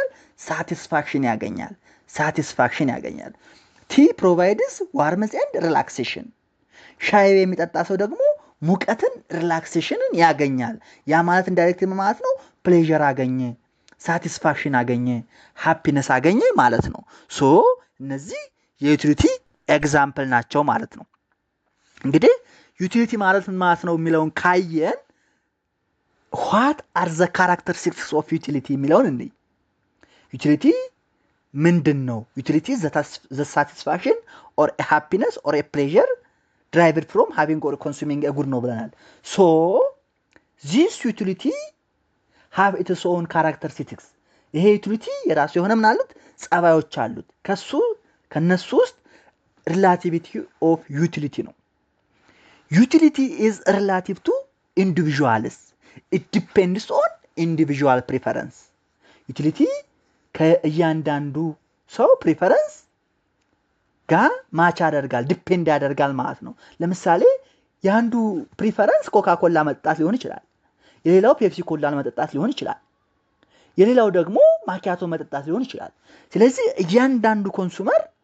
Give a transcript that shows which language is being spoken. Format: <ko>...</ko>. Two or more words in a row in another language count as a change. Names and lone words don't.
<am>ሳቲስፋክሽን ያገኛል።</am> <en>tea provides warmth and relaxation።</en> <am>ሻይ የሚጠጣ ሰው ደግሞ ሙቀትን ሪላክሴሽንን ያገኛል። ያ ማለት ኢንዳይሬክት ማለት ነው ፕሌዥር አገኘ፣ ሳቲስፋክሽን አገኘ፣ ሃፒነስ አገኘ ማለት ነው። እነዚህ የዩቲሊቲ ኤግዛምፕል ናቸው ማለት ነው። እንግዲህ ዩቲሊቲ ማለት ምን ማለት ነው የሚለውን ካየን</am> <en>what are the characteristics of utility</en> <am>የሚለውን እንይ። ዩቲሊቲ ምንድን ነው? ዩቲሊቲ</am> <en>the satisfaction or a happiness or a pleasure derived from having or consuming a good</en> <am>ነው ብለናል።</am> <en>this utility have its own characteristics።</en> <am>ይሄ ዩቲሊቲ የራሱ የሆነ ምን አሉት? ጸባዮች አሉት። ከነሱ ውስጥ</am> <en>relativity of utility</en> <am>ነው።</am> <en>utility is relative to individuals. It depends on individual preference።</en> <am>ዩቲሊቲ ከእያንዳንዱ ሰው ፕሪፈረንስ ጋር ማች ያደርጋል፣ ዲፔንድ ያደርጋል ማለት ነው። ለምሳሌ የአንዱ ፕሪፈረንስ ኮካኮላ መጠጣት ሊሆን ይችላል፣ የሌላው ፔፕሲ ኮላን መጠጣት ሊሆን ይችላል፣ የሌላው ደግሞ ማኪያቶ መጠጣት ሊሆን ይችላል። ስለዚህ እያንዳንዱ ኮንሱመር</am>